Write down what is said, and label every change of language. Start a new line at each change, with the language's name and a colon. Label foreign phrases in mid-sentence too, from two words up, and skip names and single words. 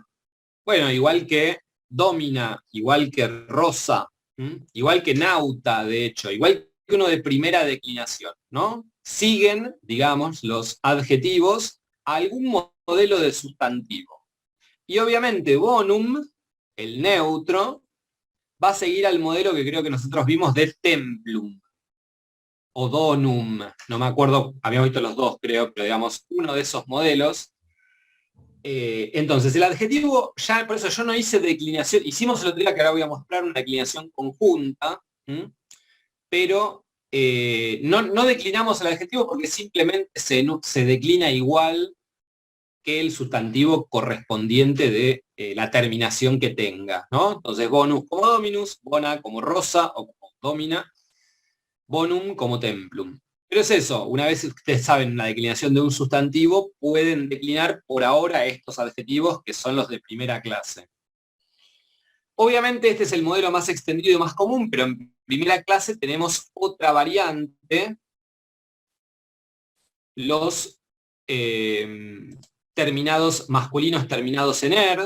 Spanish: Bueno, igual que domina, igual que rosa, igual que nauta, de hecho, igual que uno de primera declinación, ¿no? Siguen, digamos, los adjetivos a algún modelo de sustantivo. Y obviamente bonum, el neutro, va a seguir al modelo que creo que nosotros vimos de templum o donum, no me acuerdo, habíamos visto los dos creo, pero digamos uno de esos modelos. Entonces el adjetivo, ya por eso yo no hice declinación, hicimos el otro día que ahora voy a mostrar una declinación conjunta, Pero no declinamos el adjetivo porque simplemente se declina igual que el sustantivo correspondiente de la terminación que tenga, ¿no? Entonces, bonus como dominus, bona como rosa o como domina, bonum como templum. Pero es eso, una vez ustedes saben la declinación de un sustantivo, pueden declinar por ahora estos adjetivos que son los de primera clase. Obviamente este es el modelo más extendido y más común, pero en primera clase tenemos otra variante, los terminados masculinos terminados en er.